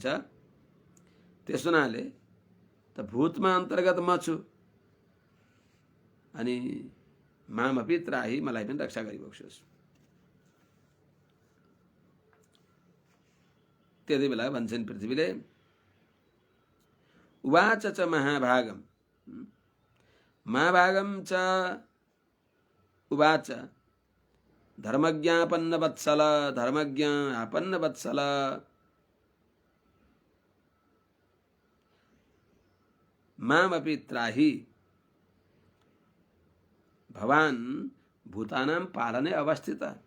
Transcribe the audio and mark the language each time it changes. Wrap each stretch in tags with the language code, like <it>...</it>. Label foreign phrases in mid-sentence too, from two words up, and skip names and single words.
<ne>त्यसो हुनाले त भूतमा अन्तर्गत म छु, अनि</ne> <sa>मामपि त्राही,</sa> <ne>मलाई पनि रक्षा गरिबक्सोस्। त्यति बेला भन्छन् पृथ्वीले,</ne> <sa>उवाच च महाभागम, महाभागम च उवाच, धर्मज्ञापन्न वत्सल, धर्मज्ञ आपन्न वत्सल, मामपि त्राहि, भवान् भूतानां पालने अवस्थित।</sa>